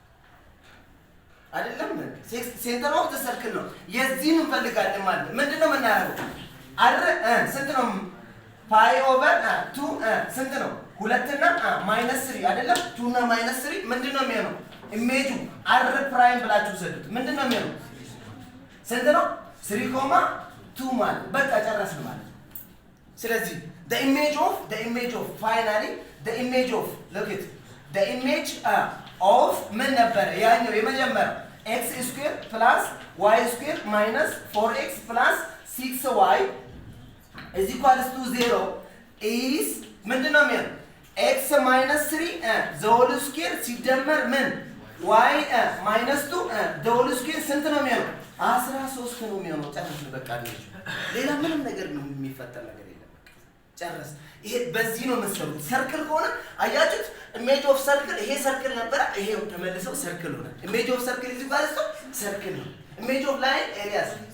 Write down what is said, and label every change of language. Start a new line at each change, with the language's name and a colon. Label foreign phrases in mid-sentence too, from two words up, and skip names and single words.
Amharic: አይደለም
English: center of the circle
Amharic: ነው የዚህን እንፈልጋለን ማለት ምንድነው የምናደርገው አር ስንት ነው
English: pi over 2
Amharic: ስንት ነው 2 እና -3 አይደለም 2 እና -3 ምንድነው የሚሆነው ኢሜጁ
English: r prime
Amharic: ብላችሁ ሰዱት ምንድነው የሚሆነው ስንት ነው
English: 3.2
Amharic: ማለት በቃ ጨረስን ማለት ስለዚህ
English: the image of finally the image of look it the image of
Amharic: ምን ነበር ያኛው የመጀመሪያው
English: x square plus y square minus 4x plus 6y is equals to 0 is
Amharic: ምንድነው የሚሆነው
English: x minus 3 the whole square
Amharic: ሲደመር ምን
English: y minus 2 the whole square
Amharic: ስንት ነው የሚሆነው 13 ነው የሚሆነው ጨረስን በቃ ሌላ ምንም ነገር የሚፈጠር ነገር ጨረስ ይሄ በዚህ ነው መሰሉት ሰርክል ከሆነ አያችሁት
English: image of circle
Amharic: ይሄ ሰርክል ነበር ይሄው ተመልሰው ሰርክል ሆነ
English: image of circle
Amharic: ይባላል ሰርክል ነው
English: image of line areas